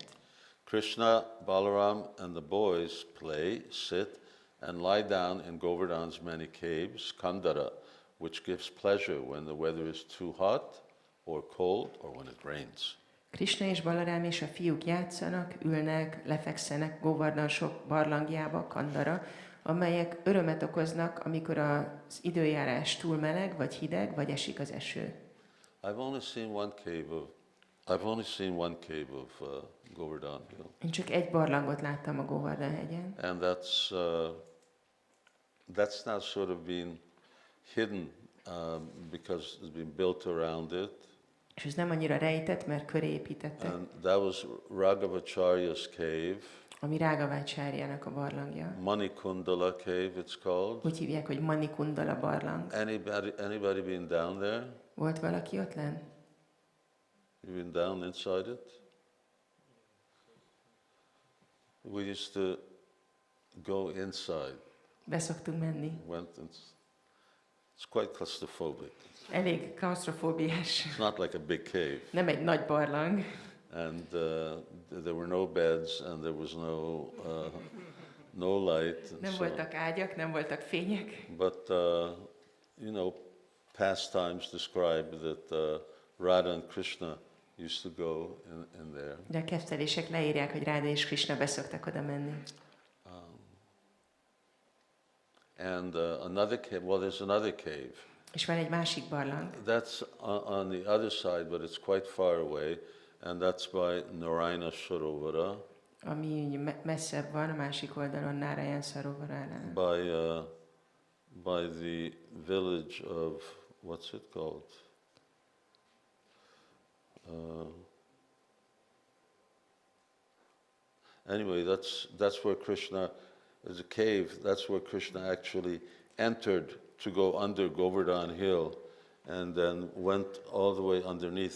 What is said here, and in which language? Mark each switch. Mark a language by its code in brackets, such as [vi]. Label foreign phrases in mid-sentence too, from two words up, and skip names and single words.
[en] Krishna, Balaram, and the boys play, sit, and lie down in Govardhan's many caves, Kandara, which gives pleasure when the weather is too hot or cold or when it rains. [hu] Krishna és Balarám és a fiúk játszanak, ülnek, lefekszenek Govardhan sok barlangjába, Kandara, amelyek örömet okoznak, amikor az időjárás túl meleg, vagy hideg, vagy esik az eső. [en] I've only seen one cave of Govardhan Hill, [hu] Én csak egy barlangot láttam a Govardhan hegyen, [en] and that's now sort of been hidden because it's been built around it. [hu] és ez nem annyira rejtett, mert köré építettek, [en] And that was Raghavacharya's cave, [hu] ami Rágavácsárjának a barlangja. [en] Manikundala cave it's called. [hu] Úgy hívják, hogy Manikundala barlang. [en] Anybody been down there? [hu] Volt valaki ott lenn? [en] You been down inside it? We used to go inside. [hu] Beszoktunk menni. [en] Went and It's quite claustrophobic. [hu] Elég klaustrofóbiás. [en] It's not like a big cave. [hu] Nem egy nagy barlang. [en] And there were no beds, and there was no light. [hu] Nem voltak ágyak, nem voltak fények. [en] But you know, pastimes describe that Radha and Krishna used to go in there. [hu] De a kettelések leírják, hogy Ráda és Krishna beszoktak oda menni. [en] And another cave. Well, there's another cave. [hu] És van egy másik barlang. [en] That's on the other side, but it's quite far away, and that's by Narayana Sarovara. [hu] Ami messzebb van, a másik oldalon, Narayan Sarovaránál. [en] By the village of, what's it called? Anyway, that's where Krishna, there's a cave, that's where Krishna actually entered to go under Govardhana hill and then went all the way underneath.